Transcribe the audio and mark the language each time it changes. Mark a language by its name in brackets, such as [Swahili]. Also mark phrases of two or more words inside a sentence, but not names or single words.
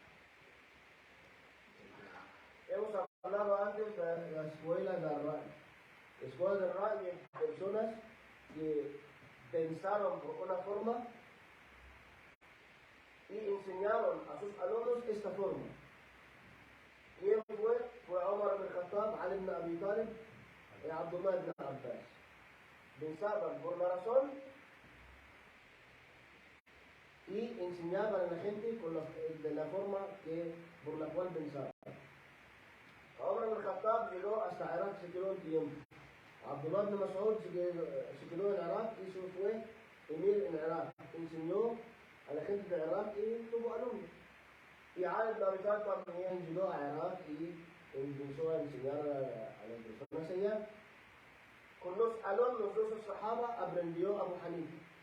[Spanish] Hemos hablado antes de la escuela de Ra. La escuela de Ra de personas que pensaron por una forma y enseñaron a sus alumnos esta forma. ¿Quién fue? Fue Omar ibn Khattab, Ali ibn Abi Talib y Abdullah ibn Abbas. Pensaban por la razón y enseñaban a la gente de la forma por la cual pensaban. Omar ibn Khattab llegó hasta Irak, se quedó un tiempo. Abdullah ibn Mas'ud se quedó en Irak y eso fue emir en Irak. Enseñó a la gente de Irak y tuvo alumnos. Y Ali ibn Abi Talib también llegó a Irak y empezó a enseñar a las personas allá. Con los alumnos de los Sahaba aprendió Abu Hanifa.